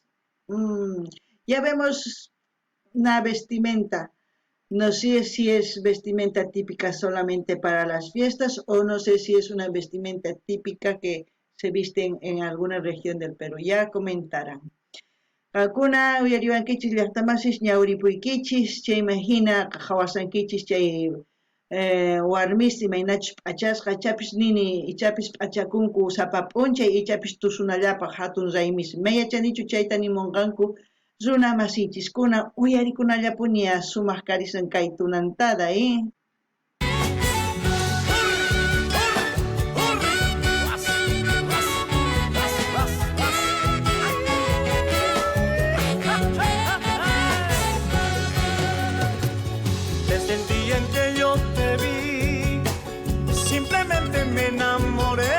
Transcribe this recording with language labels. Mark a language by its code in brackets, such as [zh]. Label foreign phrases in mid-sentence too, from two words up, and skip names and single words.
[es] Ya vemos una vestimenta. No sé si es vestimenta típica solamente para las fiestas o no sé si es una vestimenta típica que se viste en alguna región del Perú. Ya comentarán. [qu] Alguna uyariwankichis llaqtamasis ñawripuykichis chaymahina qahawasankichis chay warmis imaynachus p'achasqa ichapis nini ichapis p'achakunku sapa p'unchay ichapis tusunallapaq hatun raymis mayachanichu chayta nimunqanku runa masichiskuna uyarikunallapuña sumaq karisan kay tunantada, [es] Desde el día en que yo te vi, simplemente me enamoré.